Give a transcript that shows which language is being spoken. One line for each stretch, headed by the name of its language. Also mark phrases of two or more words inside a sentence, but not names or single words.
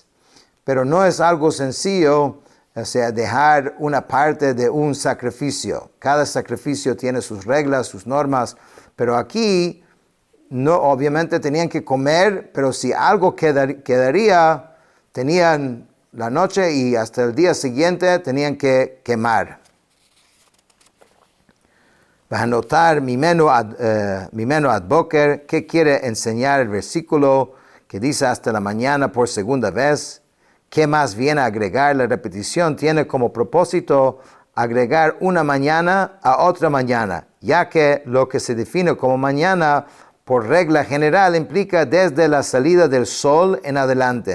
Spanish: Pero no es algo sencillo, o sea, dejar una parte de un sacrificio. Cada sacrificio tiene sus reglas, sus normas, pero aquí no, obviamente tenían que comer, pero si algo quedaría, tenían la noche y hasta el día siguiente tenían que quemar.
Hebrew: והנותר ממנו עד בוקר.
Spanish: ¿Qué quiere enseñar el versículo que dice hasta la mañana por segunda vez? ¿Qué más viene a agregar? La repetición tiene como propósito agregar una mañana a otra mañana, ya que lo que se define como mañana por regla general implica desde la salida del sol en adelante.